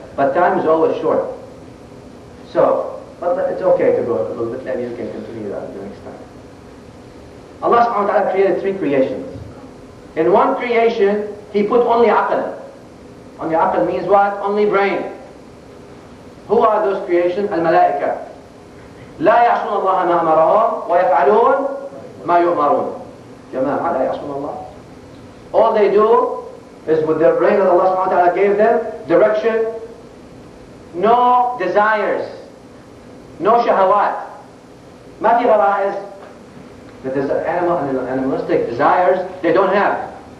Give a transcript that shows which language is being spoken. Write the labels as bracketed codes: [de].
[en] But time is always short. So, but it's okay to go a little bit later, you can continue that the next time. Allah subhanahu wa ta'ala created three creations. In one creation, He put only aql. Only aql means what? Only brain. Who are those creations? Al-malaika. [ar] لا يعصون الله ما أمرهم ويفعلون ما يؤمرون. جماعة لا يعصون الله. [en] All they do is with their brain that Allah subhanahu wa ta'ala gave them, direction, no desires, no shahawat. [ar] ما في غرائز. [en] The animalistic desires, they don't have.